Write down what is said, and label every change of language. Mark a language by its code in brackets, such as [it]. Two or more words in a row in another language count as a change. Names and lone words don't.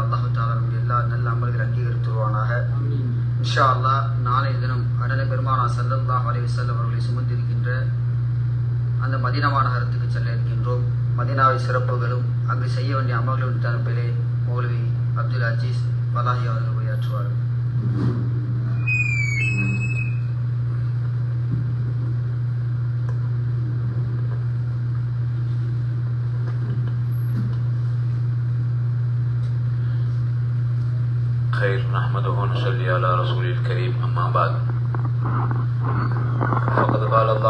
[ar] الله تعالى [ta] நம்முடைய எல்லா நல்ல அமல்களை அங்கீகரித்துருவானாக. [ar] إن شاء الله [ta] நாளைய தினம் அண்ணனை பெருமானார் [ar] صلى الله عليه وسلم [ta] அவர்களை சுமந்திருக்கின்ற அந்த மதீனா மாநகரத்துக்கு செல்ல இருக்கின்றோம். மதீனாவை சிறப்புகளும் அங்கு செய்ய வேண்டிய அமல்களின் தரப்பிலே மௌலவி அப்துல் அஜீஸ் வலாஹி அவர்கள் உரையாற்றுவார்கள். [ar] خير نحمده ونصلي على رسول الكريم أما بعد فقد قال الله